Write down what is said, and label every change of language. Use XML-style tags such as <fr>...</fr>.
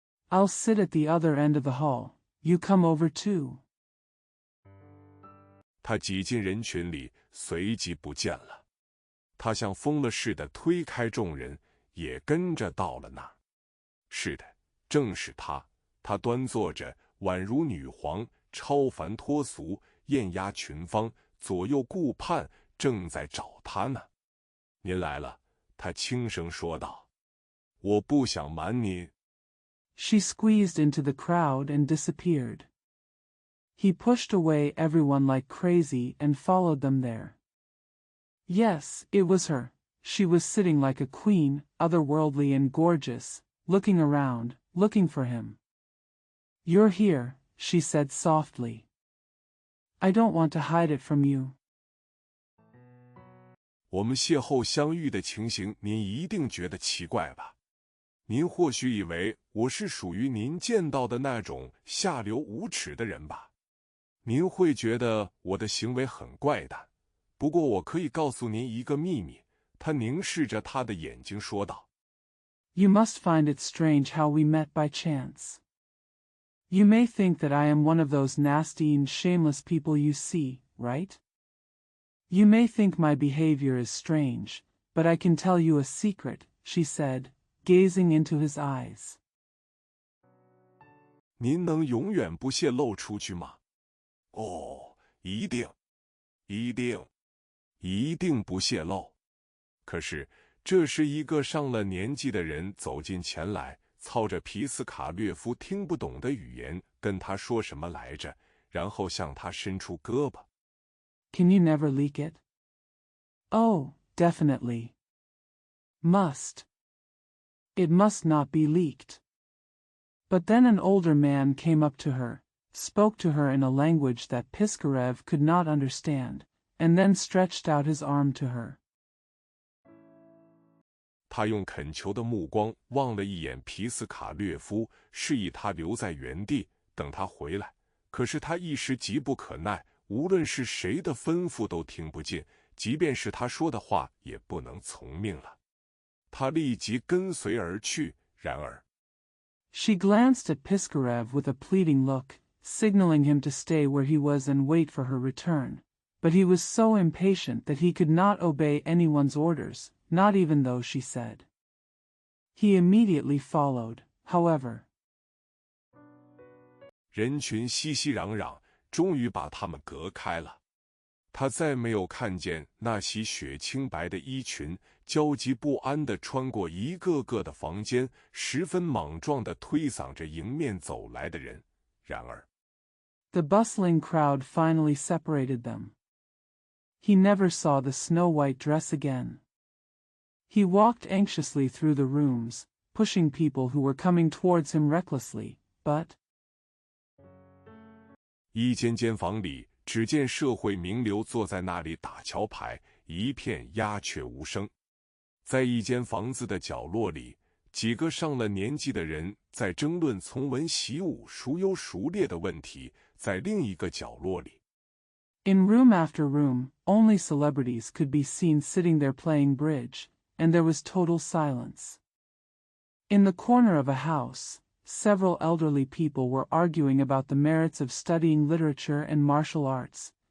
<en>I'll sit at the other end of the hall. You come over too.</en> <zh>他挤进人群里，随即不见了。他像疯了似的推开众人，也跟着到了那儿。是的，正是他。他端坐着，宛如女皇，超凡脱俗，艳压群芳，左右顾盼，正在找他呢。您来了，他轻声说道。我不想瞒您。</zh> <en>She squeezed into the crowd and disappeared. He pushed away everyone like crazy and followed them there. Yes, it was her. She was sitting like a queen, otherworldly and gorgeous, looking around, looking for him. You're here, she said softly. I don't want to hide it from you.</en> <zh>我们邂逅相遇的情形，您一定觉得奇怪吧？您或许以为我是属于您见到的那种下流无耻的人吧？您会觉得我的行为很怪诞。不过我可以告诉您一个秘密，他凝视着他的眼睛说道。</zh> <en>You must find it strange how we met by chance. You may think that I am one of those nasty and shameless people you see, right? You may think my behavior is strange, but I can tell you a secret, she said, gazing into his eyes.</en> <zh>您能永远不泄露出去吗？哦，一定，一定，一定不泄露。可是，这时一个上了年纪的人走进前来，操着皮斯卡略夫听不懂的语言跟他说什么来着，然后向他伸出胳膊。</zh> <en>Can you never leak it? Oh, definitely. Must. It must not be leaked. But then an older man came up to her, spoke to her in a language that Piskarev could not understand, and then stretched out his arm to her.</en> <zh>他用恳求的目光望了一眼皮斯卡略夫，示意他留在原地，等他回来。可是他一时急不可耐，无论是谁的吩咐都听不进，即便是他说的话也不能从命了。他立即跟随而去，然而</zh> <en>She glanced at Piskarev with a pleading look, signaling him to stay where he was and wait for her return. But he was so impatient that he could not obey anyone's orders, not even those she said. He immediately followed, however.</en> <zh>人群熙熙攘攘，终于把他们隔开了。他再没有看见那袭雪青白的衣裙，焦急不安地穿过一个个的房间，十分莽撞地推搡着迎面走来的人。然而</zh> <en>The bustling crowd finally separated them. He never saw the snow-white dress again. He walked anxiously through the rooms, pushing people who were coming towards him recklessly, but</en> <zh>一间间房里，只见社会名流坐在那里打桥牌，一片鸦雀无声。在一间房子的角落里，几个上了年纪的人在争论从文习武孰优孰劣的问题。在另一个角落里</zh> <en>In room after room, only celebrities could be seen sitting there playing bridge, and there was total silence. In the corner of a house, several elderly people were arguing about the merits of studying literature and martial arts.</en>